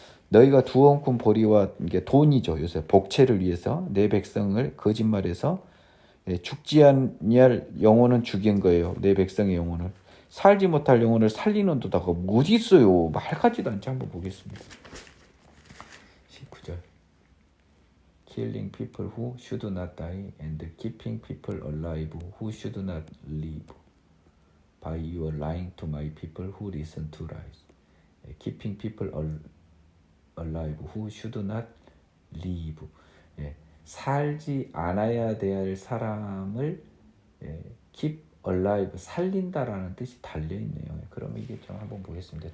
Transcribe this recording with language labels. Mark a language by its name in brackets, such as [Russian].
[Korean] 너희가 두어 움큼 보리와 이게 돈이죠. 요새 복채를 위해서 내 백성을 거짓말해서 죽지 아니할 영혼은 죽인 거예요. 내 백성의 영혼을. 살지 못할 영혼을 살리는 도다가 어디 있어요? 말 같지도 않지. 한번 보겠습니다. 19절. [English] Killing people who should not die and keeping people alive who should not live by your lying to my people who listen to lies. Keeping people alive who should not live. [Korean] 살지 않아야 될 사람을 [English] keep alive, [Korean] 살린다라는 뜻이 달려있네요. 그럼 이게 좀 한번 보겠습니다.